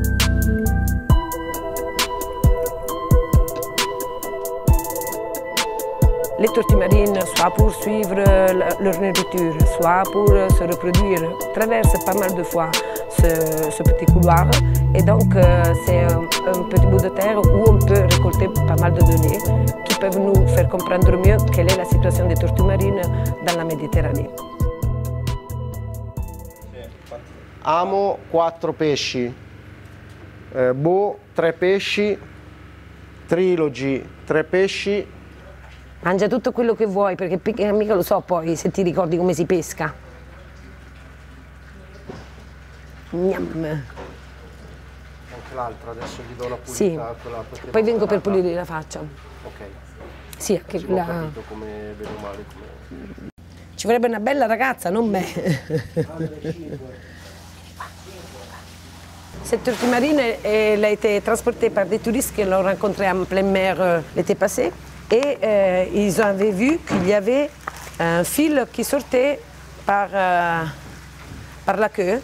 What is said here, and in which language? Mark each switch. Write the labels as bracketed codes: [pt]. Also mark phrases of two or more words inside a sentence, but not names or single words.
[fr] Les tortues marines, soit pour suivre leur nourriture, soit pour se reproduire, traversent pas mal de fois ce petit couloir. Et donc, c'est un petit bout de terre où on peut récolter pas mal de données qui peuvent nous faire comprendre mieux quelle est la situation des tortues marines dans la Méditerranée. [it] Amo 4 pesci, Bo 3 pesci, Trilogy 3 pesci. Mangia tutto quello che vuoi perché mica lo so poi se ti ricordi come si pesca. Gnam. Anche l'altra, adesso gli do la pulita. Sì, poi vengo per pulire la faccia. Ok. Sì, anche Ho quella. capito come bene o male. Ci vorrebbe una bella ragazza, non me. [fr] Cette tortue marine, elle a été transportée par des touristes que l'on rencontrait en pleine mer l'été passé. Et ils avaient vu qu'il y avait un fil qui sortait par la queue.